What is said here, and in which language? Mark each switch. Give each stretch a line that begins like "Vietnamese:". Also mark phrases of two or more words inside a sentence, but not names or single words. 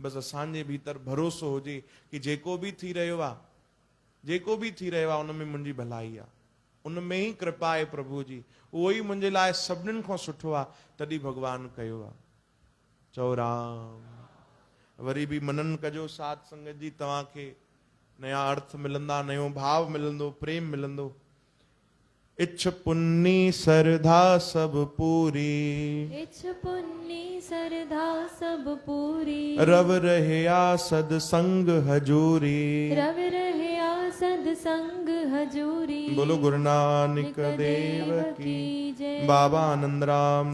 Sindhi: बस असांजे भीतर भरोसो हुजे कि जेको भी थी रहियो आहे, जेको भी थी रहियो आहे, उन में मुंहिंजी भलाई आहे, उन में ही कृपा आहे प्रभु जी, उहो ई मुंहिंजे लाइ सभिनीनि खां सुठो आहे, तॾहिं भगवान कयो आहे। चओ राम। वरी भी मनन कजो साध संगत जी, तव्हांखे नया अर्थ मिलंदा, नयो भाव मिलंदो, प्रेम मिलंदो।
Punjabi: ਇਛ ਪੁੰਨੀ ਸਰਧਾ ਸਭ ਪੂਰੀ, ਇਛ ਪੁੰਨੀ ਸਰਧਾ ਸਭ ਪੂਰੀ। ਰਵ ਰਹਿਆ ਸਤਸੰਗ ਹਜੂਰੀ, ਰਵ ਰਹਿਆ ਸਤਸੰਗ ਹਜੂਰੀ।
Hindi: बोलो गुरु नानक देव की, बाबा आनंद राम